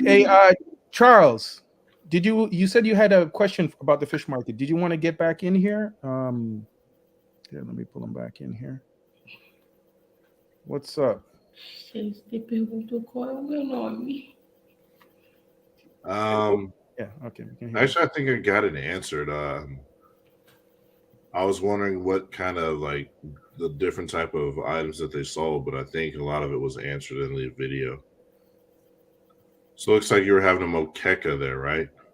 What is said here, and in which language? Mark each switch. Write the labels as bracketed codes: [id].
[en] Hey, Charles, you said you had a question about the fish market. Did you want to get back in here? Yeah, let me pull him back in here. What's up? [pt] Você perguntou qual é o meu nome. [en] Yeah, okay. Actually, I think I got it answered. I was wondering what kind of like the different type of items that they sold, but I think a lot of it was answered in the video. So it looks like you were having a moqueca there, right?